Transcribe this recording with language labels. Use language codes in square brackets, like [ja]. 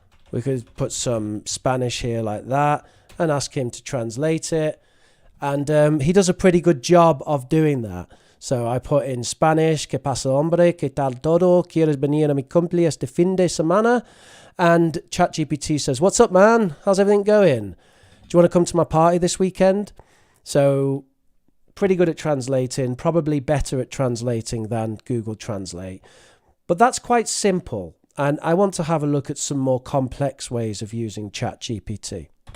[en] we could put some Spanish here like that and ask him to translate it. And he does a pretty good job of doing that. So I put in Spanish, [es] ¿Qué pasa, hombre? ¿Qué tal todo? ¿Quieres venir a mi cumple este fin de semana? [en] And ChatGPT says, what's up, man? How's everything going? Do you want to come to my party this weekend? So pretty good at translating, probably better at translating than Google Translate. But that's quite simple. And I want to have a look at some more complex ways of using ChatGPT.